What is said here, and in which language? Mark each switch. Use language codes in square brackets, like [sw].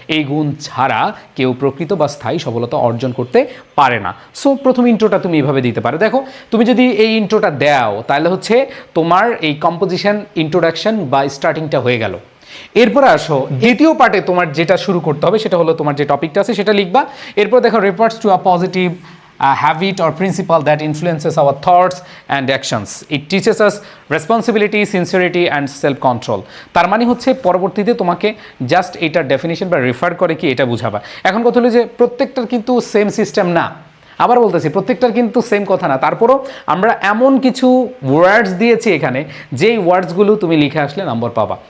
[bn] এই গুণ ছাড়া কেউ প্রকৃত বা স্থায়ী সফলতা অর্জন করতে পারে না। সো প্রথম ইন্ট্রোটা তুমি এভাবে দিতে পারো। দেখো, তুমি যদি এই ইন্ট্রোটা দাও, তাহলে হচ্ছে তোমার এই কম্পোজিশন ইন্ট্রোডাকশন বা স্টার্টিংটা হয়ে গেল। এরপরে আসো দ্বিতীয় পার্টে, তোমার যেটা শুরু করতে হবে সেটা হলো তোমার যে টপিকটা আছে সেটা লিখবা। এরপর দেখো, [en] Refers to a positive habit or principle that influences our thoughts and actions. It teaches us responsibility, sincerity and self-control. [bn] তার মানে হচ্ছে পরবর্তীতে তোমাকে জাস্ট এটার ডেফিনিশন বা রেফার করে কি এটা বুঝাবা। এখন কথা হলো যে প্রত্যেকটার কিন্তু সেম সিস্টেম না। আবার বলতেছি প্রত্যেকটার কিন্তু সেম কথা না, তারপরও আমরা এমন কিছু ওয়ার্ডস দিয়েছি এখানে যেই ওয়ার্ডসগুলো তুমি লিখে আসলে নাম্বার পাবা।